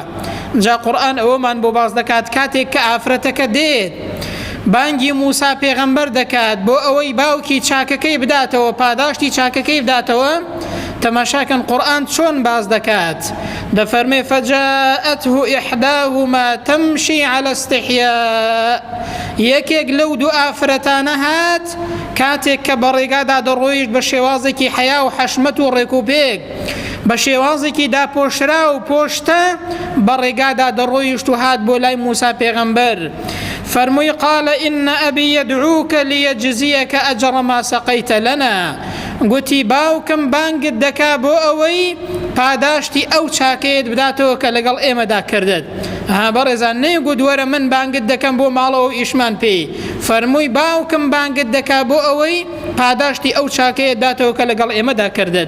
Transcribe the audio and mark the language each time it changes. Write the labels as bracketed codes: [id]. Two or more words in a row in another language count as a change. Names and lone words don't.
[ckb] جا قورئان ئەوەمان بۆ باز دەکات کاتێک کە ئافرەتەکە دێت بانگی موسا پێغەمبەر دەکات بۆ ئەوەی باوکی چاکەکەی بداتەوە، پاداشتی چاکەکەی بداتەوە. تەماشاکەن قورئان چۆن باز دەکات، دەفەرمێ [ar] فەجاءته إحداهما تمشي على استحياء. [ckb] یەکێک لەو دوو ئافرەتانە هات کاتێک کە بەڕێگادا دەڕۆیشت بە شێوازێکی حیا و حەشمەت و ڕێکوپێک، بە شێوازێکی داپۆشرا و پۆشتە بەڕێگادا دەڕۆیشت و هات بۆ لای موسا پێغەمبەر. [ar] فەرمووی قال إن أبي يدعوك ليجزيك أجر ما سقيت لنا. [ckb] گوتی باوکم بانگت دەکا بۆ ئەوەی پاداشتی ئەو چاکەیەت بداتەوە کە لەگەڵ ئێمەدا کردت. بەڕێزان نەیگوت وەرە من بانگت دەکەم بۆ ماڵەوە ئیشمان پێی، فەرمووی باوکم بانگت دەکا بۆ ئەوەی پاداشتی ئەو چاکەیەت داتەوە کە لەگەڵ ئێمەدا کردت.